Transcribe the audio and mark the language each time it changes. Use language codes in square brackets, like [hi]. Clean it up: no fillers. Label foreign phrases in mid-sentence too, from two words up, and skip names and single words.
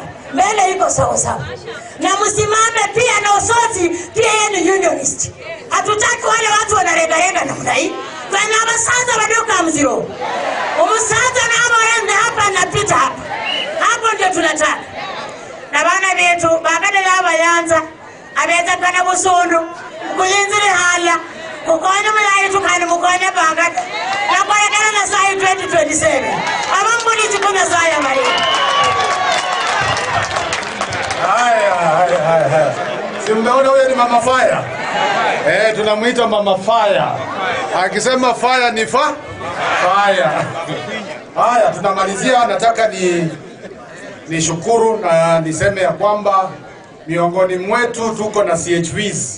[sw] Mbele iko sawa sawa. Na msimame pia na Osotsi, pia yeye ni unionist. Hatutaki wale watu wanaregarega namna hii. Kwa [luy] masaza wadoka mziro. Umusaza na amorende [sw] hapa na pita hapa. Hapo ndio tunataka. [luy] Na bana betu bagade laba yanza. Abeta kana busundu. Kulinzire hala. Kukonya mulayi tukani mukonya bagade. Na kwa yakana na sai 2027. Amangu ni tukuna sai ya mari. [sw] Haya. Si mmeona huyo ni Mama Fire? Tunamuita Mama Fire. Akisema fire ni fire. Haya, tunamalizia. Nataka ni shukuru na niseme ya kwamba miongoni mwetu tuko na CHVs.